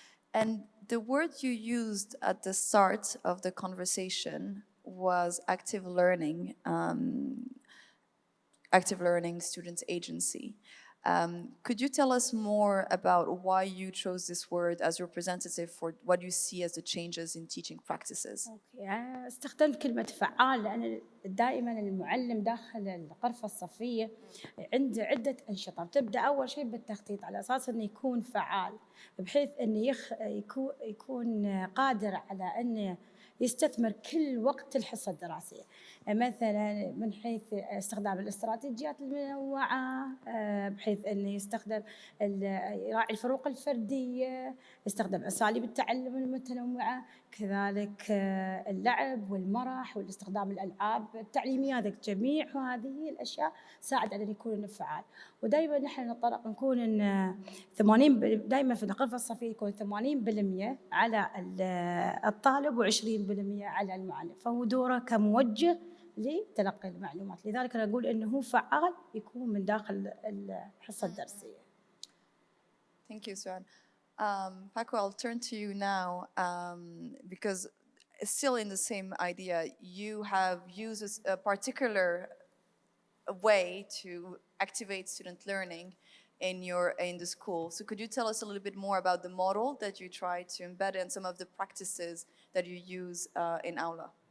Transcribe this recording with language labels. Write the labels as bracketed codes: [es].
[en] And the word you used at the start of the conversation was active learning students agency. Could you tell us more about why you chose this word as representative for what you see as the changes in teaching practices? [ar] استخدمت كلمة فعال لأن دائما المعلم داخل الغرفة الصفية عنده عدة أنشطة. تبدأ أول شيء بالتخطيط على أساس أنه يكون فعال، بحيث أنه يكون قادر على أنه يستثمر كل وقت الحصة الدراسية، مثلا من حيث استخدام الاستراتيجيات المنوعة، بحيث أنه يستخدم يراعي الفروق الفردية، يستخدم أساليب التعلم المتنوعة، كذلك اللعب والمرح والاستخدام الألعاب التعليمية. هذه جميع هذه الأشياء ساعد على أن يكون فعال. ودائما نحن نطرق نكون إن 80 دائما في الغرفة الصفية يكون 80% على الطالب و20% على المعلم، فهو دوره كموجه لتلقي المعلومات. لذلك أنا أقول إنه هو فعال يكون من داخل الحصة الدرسية. [en] Thank you, Suan. Paco, I'll turn to you now because still in the same idea, you have used a particular way to activate student learning in the school. So could you tell us a little bit more about the model that you try to embed and some of the practices that you use in Aula?